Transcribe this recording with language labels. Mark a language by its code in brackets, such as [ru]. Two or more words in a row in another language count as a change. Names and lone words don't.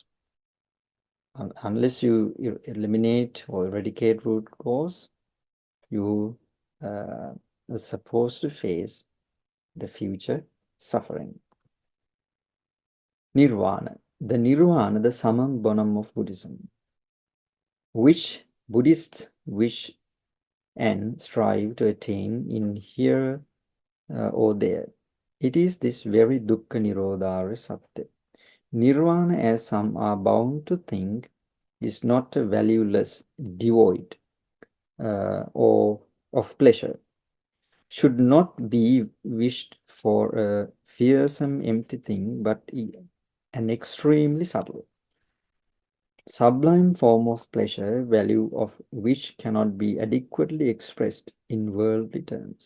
[en] Unless you eliminate or eradicate root cause, you are supposed to face the future suffering. Nirvana. The Nirvana, the summum bonum of Buddhism, which Buddhists wish and strive to attain in here or there. It is this very [pi] dukkha nirodhara satya. [en] Nirvana, as some are bound to think, is not a valueless, devoid, or of pleasure, should not be wished for a fearsome empty thing, but an extremely subtle, sublime form of pleasure, value of which cannot be adequately expressed in worldly terms.